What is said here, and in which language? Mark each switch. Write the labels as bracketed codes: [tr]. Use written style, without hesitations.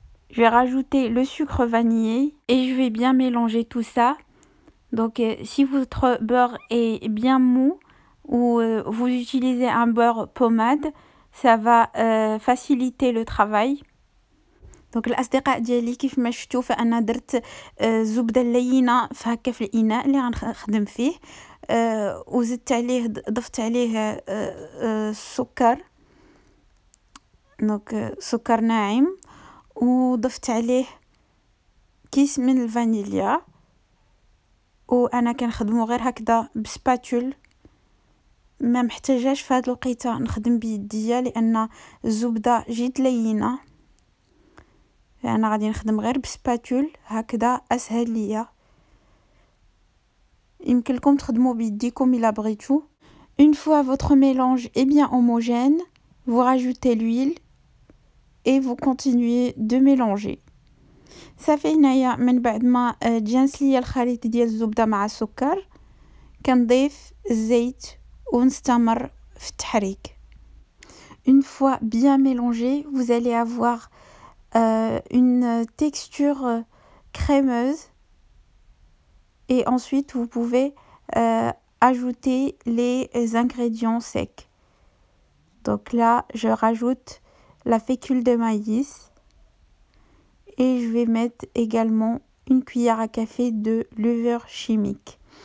[fr] Je vais rajouter le sucre vanillé et je vais bien mélanger tout ça. Donc si votre beurre est bien mou ou vous utilisez un beurre pommade, ça va faciliter le travail. [ar] دونك الاصدقاء ديالي كيف ما شفتوا فانا درت زبده لينه فهكا في الاناء اللي غنخدم فيه، وزدت عليه ضفت عليه السكر، دونك سكر ناعم، وضفت عليه كيس من الفانيليا، وانا كنخدمو غير هكذا بسباتول، ما محتاجاش في هاد الوقيته نخدم بيديا لان الزبده جيت لينه، فانا غادي نخدم غير بسباتول هكذا اسهل ليا. يمكن لكم تخدموا بيديكم الا بغيتو. [fr] Une fois votre mélange est bien homogène, vous rajoutez l'huile et vous continuez de mélanger. [ar] صافي هنايا من بعد ما تجانس ليا الخليط ديال الزبده مع السكر، كنضيف الزيت ونستمر في التحريك. [fr] Une fois bien mélangé, vous allez avoir une texture crémeuse et ensuite vous pouvez ajouter les ingrédients secs. Donc là je rajoute la fécule de maïs et je vais mettre également une cuillère à café de levure chimique.